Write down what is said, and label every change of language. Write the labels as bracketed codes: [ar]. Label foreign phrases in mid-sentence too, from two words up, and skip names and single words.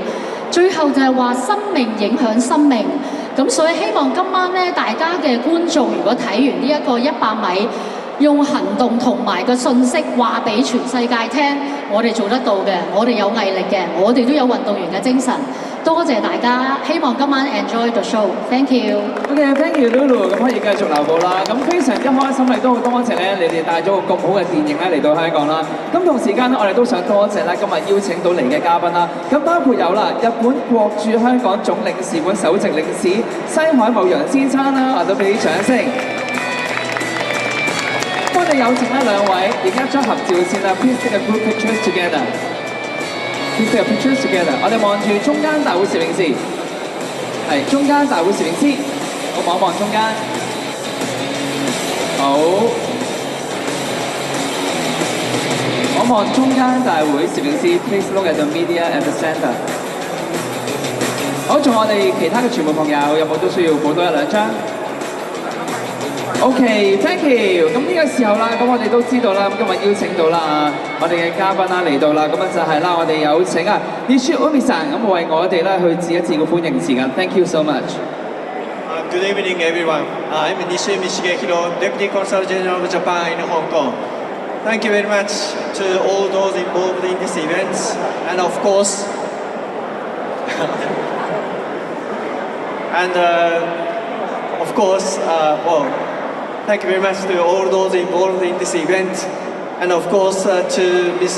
[yue] 最後就係話生命影響生命，咁所以希望今晚咧大家嘅觀眾如果睇完呢一個100米，用行動同埋個信息話俾全世界聽，我哋做得到嘅，我哋有毅力嘅，我哋都有運動員嘅精神。多謝大家，希望今晚 [en] enjoy the show。 Thank you。 OK，thank you Lulu， [yue] 咁可以繼續留步啦。咁非常之開心，亦都好多謝咧，你哋帶咗個咁好嘅電影咧嚟到香港啦。咁同時間咧，我哋都想多謝咧今日邀請到嚟嘅嘉賓啦。咁包括有啦，日本國駐香港總領事館首席領事西海茂洋先生啦，我都俾啲掌聲。我哋有請咧兩位，而家將合照先啦 ， [en] Please take a group pictures together。 Please take a pictures together。 [yue] 我哋望住中間大會攝影師，係中間大會攝影師，我望一望中間，好，我望中間大會攝影師 ， [en] Please look at the media at the center。 [yue] 好，仲有我哋其他嘅傳媒朋友，有冇都需要補多一兩張？ [en] OK，thank you。 [yue] 咁呢個時候啦，咁我哋都知道啦，咁今日邀請到啦，我哋嘅嘉賓啦嚟到啦，咁啊就係啦，我哋有請啊 Nishi Umi-san 咁為我哋咧去致一致嘅歡迎時間。 [en] Thank you so much。 Good evening, everyone. I'm Nishimi Shigehiro, Deputy Consul General of Japan in Hong Kong. Thank you very much to all those involved in this event, and of course, thank you very much to all those involved in this event, and of course to Ms.